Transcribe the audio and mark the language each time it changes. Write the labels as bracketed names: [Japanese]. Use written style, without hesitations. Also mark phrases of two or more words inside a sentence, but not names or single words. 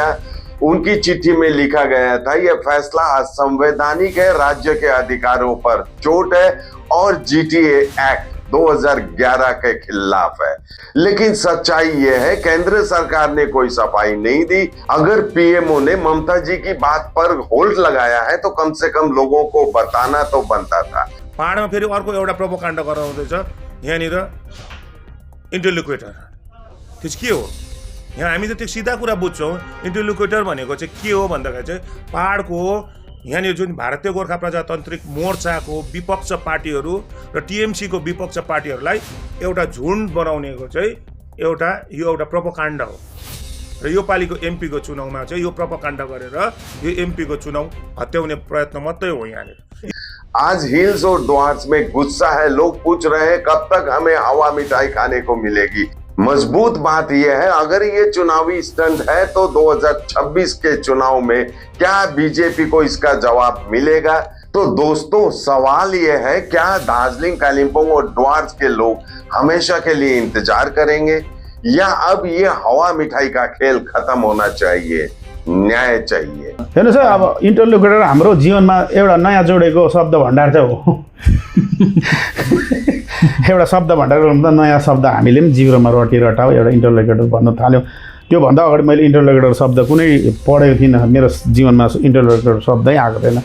[Hindi] उनकी चिट्ठी में लिखा गया था यह फैसला असंवैधानिक है, राज्य के अधिकारों पर चोट है और जीटीए एक्ट 2011 के खिलाफ है। लेकिन सच्चाई यह है केंद्र सरकार ने कोई सफाई नहीं दी। अगर पीएमओ ने ममता जी की बात पर होल्ड लगाया है तो कम से कम लोगों को बताना तो बनता था। [Nepali] पहाडमा फेरि अर्को एउटा प्रोपोकाण्ड गराउँदैछ यहाँनिर इन्टरलोकेटर। त्यस के हो? यहाँ हामी त त्यो सिधा कुरा बुझ्छौँ। इन्टरलोकेटर भनेको चाहिँ के हो भन्दाखेरि चाहिँ पहाडको यहाँनिर जुन भारतीय गोर्खा प्रजातान्त्रिक मोर्चाको विपक्ष पार्टीहरू र टिएमसीको विपक्ष पार्टीहरूलाई एउटा झुन्ड बनाउनेको चाहिँ यो एउटा प्रोपोकाण्ड हो। र यो पालिको एमपीको चुनावमा चाहिँ यो प्रोपोकाण्ड गरेर यो एमपीको चुनाव हत्याउने प्रयत्न मात्रै हो यहाँनिर। [Hindi] आज हिल्स और डुवर्स में गुस्सा है। लोग पूछ रहे हैं कब तक हमें हवा मिठाई खाने को मिलेगी। मजबूत बात यह है, अगर ये चुनावी स्टंट है तो 2026 के चुनाव में क्या बीजेपी को इसका जवाब मिलेगा? तो दोस्तों, सवाल यह है, क्या दार्जिलिंग कालिम्पोंग और डुवर्स के लोग हमेशा के लिए इंतजार करेंगे या अब ये हवा मिठाई का खेल खत्म होना चाहिए, न्याय चाहिए? [Nepali] हेर्नुहोस् अब इन्टरलोकेटर हाम्रो जीवनमा एउटा नयाँ जोडेको शब्द भण्डार चाहिँ हो। एउटा शब्द भण्डार भन्दा नयाँ शब्द हामीले पनि जिब्रोमा रटाऊ एउटा इन्टरलोकेटर भन्न थाल्यौँ। त्योभन्दा अगाडि मैले इन्टरलोकेटर शब्द कुनै पढेको थिइनँ, मेरो जीवनमा इन्टरलोकेटर शब्दै आएको थिएन।